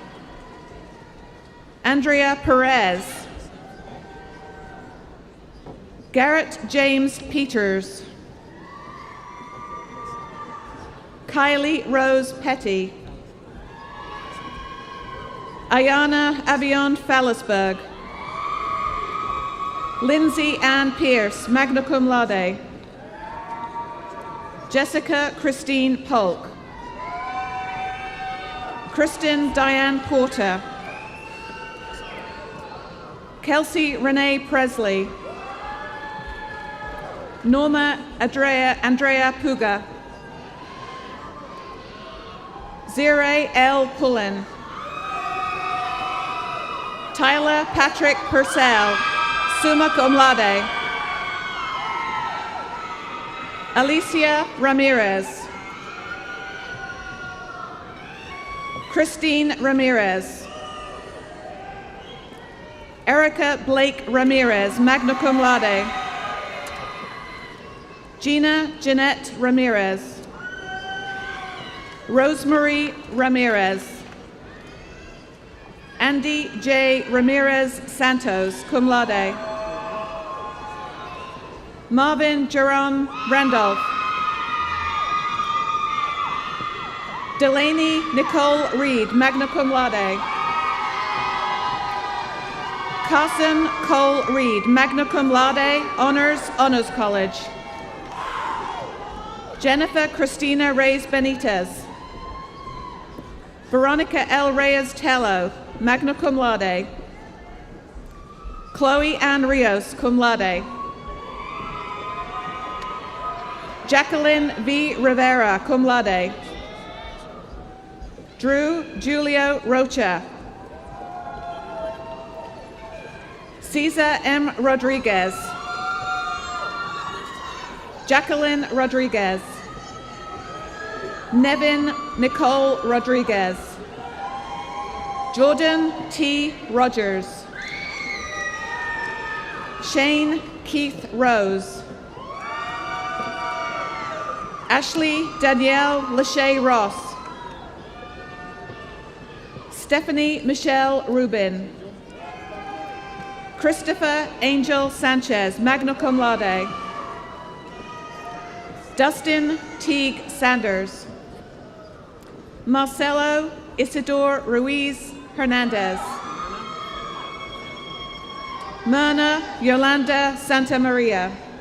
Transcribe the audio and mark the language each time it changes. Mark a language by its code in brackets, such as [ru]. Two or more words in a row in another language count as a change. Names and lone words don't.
[en] Andrea Perez. Garrett James Peters. Kylie Rose Petty. Ayana Avion Fallisberg. Lindsay Ann Pierce, [la] magna cum laude. [en] Jessica Christine Polk. Kristen Diane Porter. Kelsey Renee Presley. Norma Andrea Puga. Zire L. Pullen. Tyler Patrick Purcell, [la] summa cum laude. [en] Alicia Ramirez. Christine Ramirez. Erica Blake Ramirez, [la] magna cum laude. [en] Gina Jeanette Ramirez. Rosemary Ramirez. Andy J. Ramirez Santos, [la] cum laude. [en] Marvin Jerome Randolph. Delaney Nicole Reed, [la] magna cum laude. [en] Carson Cole Reed, [la] magna cum laude, [en] Honors College. Jennifer Christina Reyes Benitez. Veronica L. Reyes Tello, [la] magna cum laude. [en] Chloe Ann Rios, [la] cum laude. [en] Jacqueline V. [la] Rivera, cum laude. [en] Drew Julio Rocha. Cesar M. Rodriguez. Jacqueline Rodriguez. Nevin Nicole Rodriguez. Jordan T. Rogers. Shane Keith Rose. Ashley Danielle Lachey Ross. Stephanie Michelle Rubin. Christopher Angel Sanchez, [la] magna cum laude. [en] Dustin Teague Sanders. Marcelo Isidore Ruiz Hernandez. Myrna Yolanda Santa Maria.